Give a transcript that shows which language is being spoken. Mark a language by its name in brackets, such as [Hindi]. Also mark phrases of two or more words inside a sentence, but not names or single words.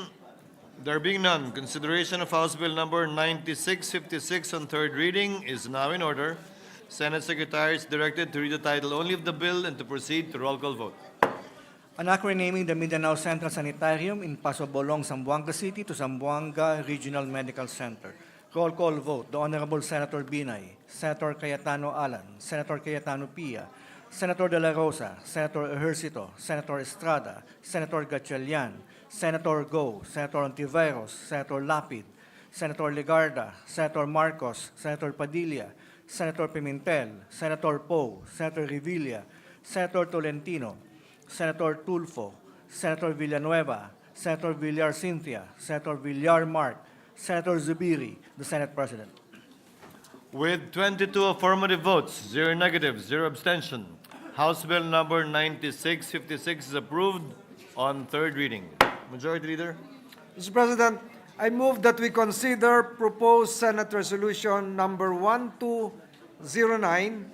[English] There being none, consideration of House Bill number 9656 on third reading is now in order. Senate Secretary is directed to read the title only of the bill and to proceed to roll call vote. An act renaming the Mindanao Central Sanitarium in Paso Bolong, Zamboanga City to Zamboanga Regional Medical Center. Roll call vote. The Honorable Senator Binay, Senator Cayetano Alan, Senator Cayetano Pia, Senator De La Rosa, Senator Ejercito, Senator Estrada, Senator Gatchalian, Senator Go, Senator Ontiveros, Senator Lapid, Senator Legarda, Senator Marcos, Senator Padilla, Senator Pimentel, Senator Poe, Senator Revilla, Senator Tolentino, Senator Tulfo, Senator Villanueva, Senator Villar Cynthia, Senator Villar Mark, Senator Zubiri, the Senate President. With 22 affirmative votes, 0 negatives, 0 abstention, House Bill number 9656 is approved on third reading. Majority Leader. Mr. President, I move that we consider proposed Senate Resolution number 1209.